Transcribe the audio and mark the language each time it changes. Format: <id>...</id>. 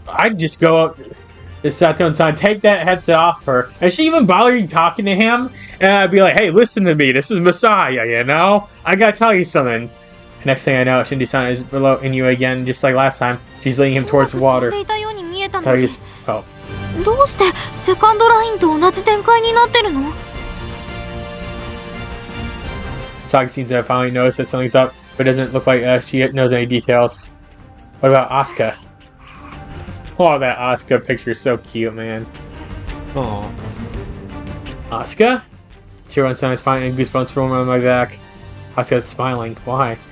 <en>I'd just go up to Sato-san, take that headset off her. And she even bothering talking to him? And I'd be like, hey, listen to me. This is Messiah, you know? I gotta tell you something. Next thing I know, Shindu-san is below Inoue again, just like last time. She's leading him towards the water. Thought he was... Oh.</en> <ja>どうしてセカンドラインと同じ展開になってるの？</ja> <en>Saki seems to have finally noticed that something's up, but it doesn't look like she knows any details. What about Asuka? Oh, that Asuka picture is so cute, man. Oh. Asuka? Everyone's is fine and goosebumps roam around my back. Asuka's smiling. Why?</en>